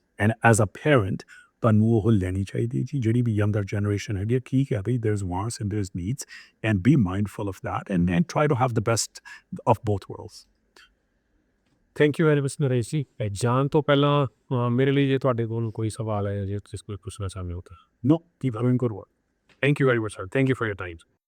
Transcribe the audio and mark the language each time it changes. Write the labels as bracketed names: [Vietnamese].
[English] And as a parent, [Punjabi] ਤੁਹਾਨੂੰ ਉਹ ਲੈਣੀ ਚਾਹੀਦੀ ਜੀ, ਜਿਹੜੀ ਵੀ [English] younger generation [Punjabi] ਹੈਗੀ, ਠੀਕ ਹੈ ਬਈ, [English] there's wants and there's needs, and be mindful of that and try to have the best of both worlds. Thank you very much Naresh ji. [Punjabi] ਜਾਣ ਤੋਂ ਪਹਿਲਾਂ ਮੇਰੇ ਲਈ ਜੇ ਤੁਹਾਡੇ ਕੋਲ ਕੋਈ ਸਵਾਲ ਹੈ, ਜੇ ਤੁਸੀਂ ਕੋਈ ਪੁੱਛਣਾ ਚਾਹੁੰਦੇ ਹੋ ਤਾਂ. [English] No, keep having good work. Thank you very much, sir. Thank you for your time.